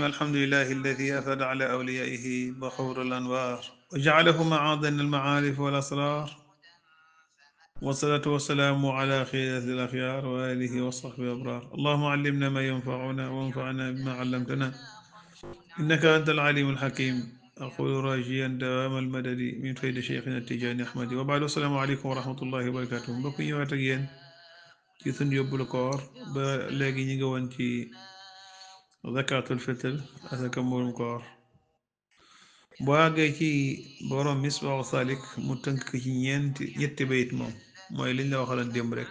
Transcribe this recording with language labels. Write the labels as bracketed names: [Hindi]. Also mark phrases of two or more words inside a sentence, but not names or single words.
[Arabic] الحمد لله الذي أفاد على أوليائه بخور الأنوار وجعله معاذن المعارف والأسرار، والصلاة والسلام على خيرة الأخيار وآله وصحبه الأبرار. اللهم علمنا ما ينفعنا وانفعنا بما علمتنا، إنك أنت العليم الحكيم. أقول راجيا دوام المدد من فيد شيخنا التجاني أحمد. وبعد السلام عليكم ورحمة الله وبركاته. [Wolof] mbokk yi ñëwaat ak yéen ci sunu yóbbulu koor ba léegi ñu ngi woon ci [Arabic] زكاة الفطر [Wolof] asaka mburum koor. boo àggee ci borom [Arabic] مصباح السالك [Wolof] mu tënk ci ñetti bayit moom mooy liñ la waxaloon démb rek.